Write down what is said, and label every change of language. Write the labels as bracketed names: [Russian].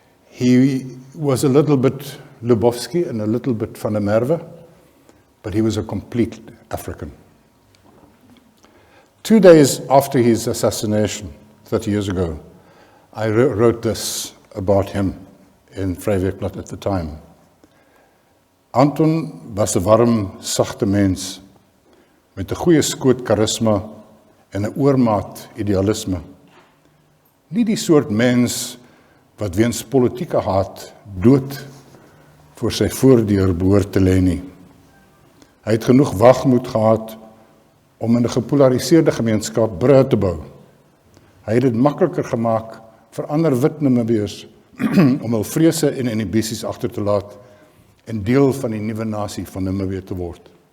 [English] He was a little bit Lubowski and a little bit van der Merwe, but he was a complete African. 2 days after his assassination, 30 years ago, I wrote this about him in Vrye Weekblad at the time. [Afrikaans] Anton was 'n warm, sagte mens met 'n goeie skoot karisma en 'n oormaat idealisme. Nie die soort mens wat weens politieke haat dood voor sy voordeur behoort te lê nie. Hy het genoeg wagmoed gehad om in 'n gepolariseerde gemeenskap brûe te bou. Hy het dit makliker gemaak vir ander wit Namibiërs om hul vrese en inhibisies agter te laat en deel van die nuwe nasie van Namibië te word.